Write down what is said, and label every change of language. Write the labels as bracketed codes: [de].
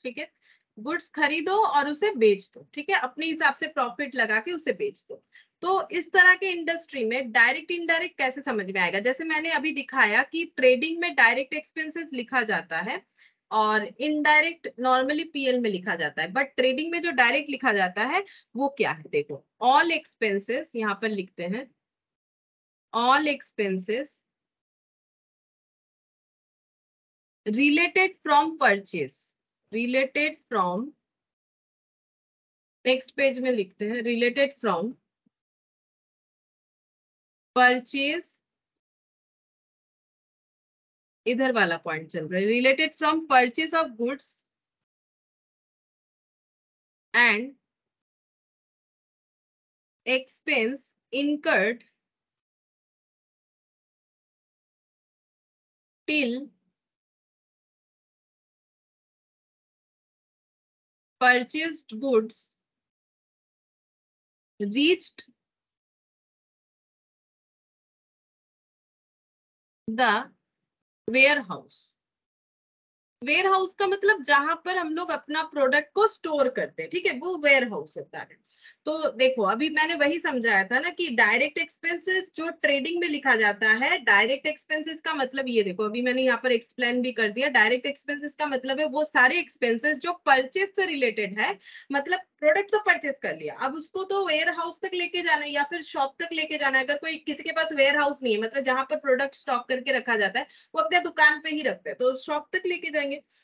[hi] ठीक है, गुड्स खरीदो और उसे बेच दो, ठीक है, अपने हिसाब से प्रॉफिट लगा के उसे बेच दो। तो इस तरह के इंडस्ट्री में डायरेक्ट इनडायरेक्ट कैसे समझ में आएगा? जैसे मैंने अभी दिखाया कि ट्रेडिंग में डायरेक्ट एक्सपेंसेस लिखा जाता है और इनडायरेक्ट नॉर्मली पीएल में लिखा जाता है, बट ट्रेडिंग में जो डायरेक्ट लिखा जाता है वो क्या है? देखो, ऑल एक्सपेंसेस, यहां पर लिखते हैं all expenses [en] related from purchase, related from, [hi] next page में लिखते हैं [en] related from purchase, [hi] इधर वाला पॉइंट चल रहा है, [en] related from purchase of goods and expense incurred till purchased goods reached the warehouse। [hi] Ware house का मतलब जहां पर हम लोग अपना प्रोडक्ट को स्टोर करते हैं, ठीक है, वो वेयर हाउस होता है। तो देखो, अभी मैंने वही समझाया था ना कि डायरेक्ट एक्सपेंसेस जो ट्रेडिंग में लिखा जाता है, डायरेक्ट एक्सपेंसेस का मतलब ये देखो, अभी मैंने यहाँ पर एक्सप्लेन भी कर दिया। डायरेक्ट एक्सपेंसेस का मतलब है वो सारे एक्सपेंसेस जो परचेज से रिलेटेड है, मतलब प्रोडक्ट तो परचेज कर लिया, अब उसको तो वेयर हाउस तक लेके जाना है या फिर शॉप तक लेके जाना है। अगर कोई किसी के पास वेयर हाउस नहीं है, मतलब जहां पर प्रोडक्ट स्टॉक करके रखा जाता है, वो अपने दुकान पे ही रखते हैं, तो शॉप तक लेके जाएंगे।